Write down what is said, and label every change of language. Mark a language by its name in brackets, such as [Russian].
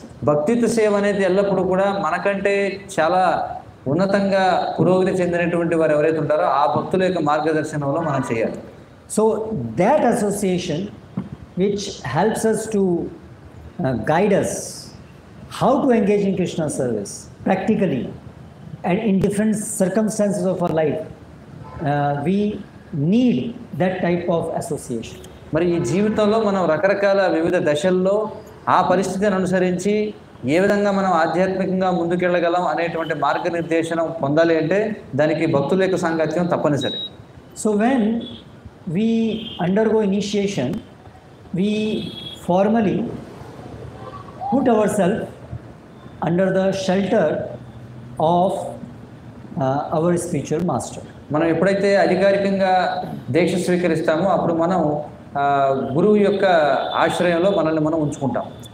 [Telugu] భక్తిత్వ సేవ అనేది ఎల్లప్పుడూ కూడా మనకంటే చాలా ఉన్నతంగా పురోగతి చెందినటువంటి వారు ఎవరైతే ఉంటారో ఆ భక్తుల యొక్క మార్గదర్శనంలో మనం చేయాలి. [English] So that association which helps us to guide us how to engage in Krishna service practically and in different circumstances of our life, we need that type of association. [Telugu] మరి ఈ జీవితంలో మనం రకరకాల వివిధ దశల్లో ఆ పరిస్థితిని అనుసరించి ఏ విధంగా మనం ఆధ్యాత్మికంగా ముందుకెళ్ళగలం అనేటువంటి మార్గనిర్దేశనం పొందాలి అంటే దానికి భక్తుల యొక్క సాంగత్యం తప్పనిసరి. [English] So when we undergo initiation, we formally put ourselves under the shelter of our spiritual master. [Telugu] మనం ఎప్పుడైతే అధికారికంగా దీక్ష స్వీకరిస్తామో అప్పుడు మనం గురువు యొక్క ఆశ్రయంలో మనల్ని మనం ఉంచుకుంటాం.